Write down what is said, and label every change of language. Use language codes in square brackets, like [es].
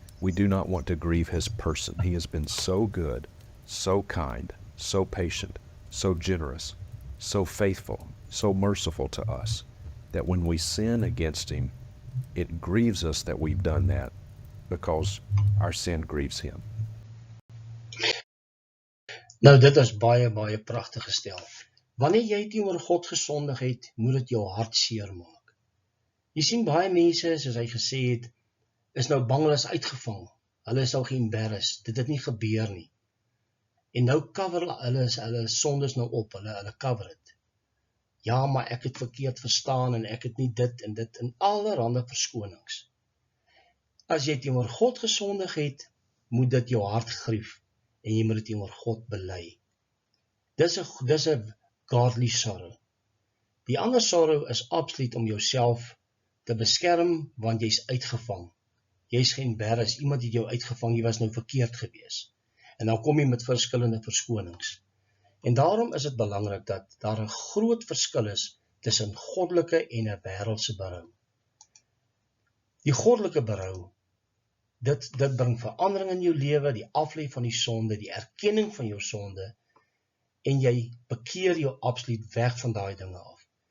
[en] We do not want to grieve His person. He has been so good, so kind, so patient, so generous, so faithful, so merciful to us, that when we sin against Him, it grieves us that we've done that because our sin grieves Him. [af] Nou, dit is baie pragtig gestel. Wanneer jy teenoor God gesondig het, moet dit jou hart seer maak. Jy sien baie mense, soos hy gesê het, is nou bang hulle is uitgevang. Hulle is nou geembarrassed. Dit het nie gebeur nie. En nou cover hulle sondes nou op, hulle cover het. Ja, maar ek het verkeerd verstaan en ek het nie dit en allerhande verskonings. As jy teenoor God gesondig het, moet dit jou hart grief en jy moet dit teenoor God bely. Dis 'n godly sorrow. Die ander sorrow is absoluut om jouself te beskerm, want jy's uitgevang. Jy's geembarrassed, iemand het jou uitgevang, jy was nou verkeerd gewees. En dan kom jy met verskillende verskonings. En daarom is dit belangrik dat daar 'n groot verskil is tussen goddelike en 'n wêreldse berou. Die goddelike berou, dit bring verandering in jou lewe, die aflê van die sonde, die erkenning van jou sonde, en jy bekeer jou absoluut weg van daai dinge af.